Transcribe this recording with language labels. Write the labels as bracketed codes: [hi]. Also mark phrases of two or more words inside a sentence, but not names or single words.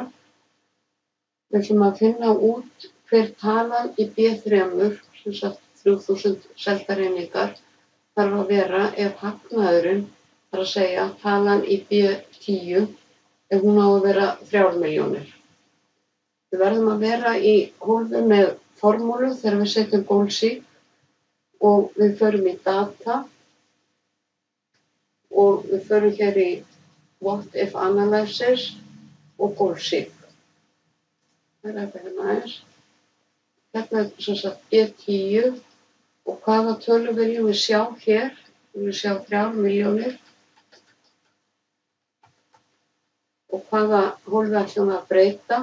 [is] Við ætlum að finna út hver talan í B3, sem sagt 3000 seldar einingar, þarf að vera ef hagnaðurinn, þar að segja talan í B10, ef hún á að vera 3 milljónir. Við verðum að vera í hólfi með formúlu þegar við setjum Golsík og við förum í data og við förum hér í [en] what if analysis [is] og Golsík. Það er þetta hérna aðeins. Hérna er sem sagt B10 og hvaða tölu viljum við sjá hér? Við viljum sjá 3 milljónir. Og hvaða hólfi ætlum við að breyta?